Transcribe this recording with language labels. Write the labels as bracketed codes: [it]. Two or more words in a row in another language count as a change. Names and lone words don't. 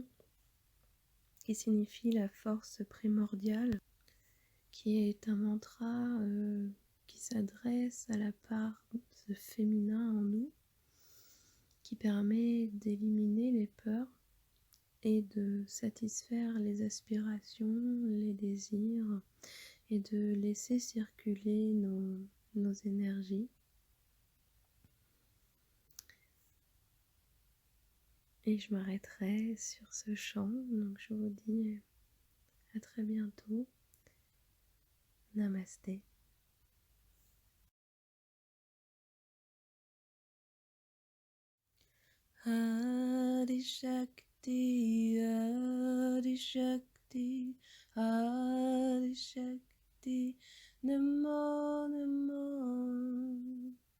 [fr] qui signifie la force primordiale, qui est un mantra qui s'adresse à la part féminin en nous, qui permet d'éliminer les peurs et de satisfaire les aspirations, les désirs et de laisser circuler nos énergies. Et je m'arrêterai sur ce chant, donc je vous dis à très bientôt. Namasté. [sa] Adi Shakti, Adi Shakti, Adi Shakti, Namo Namo.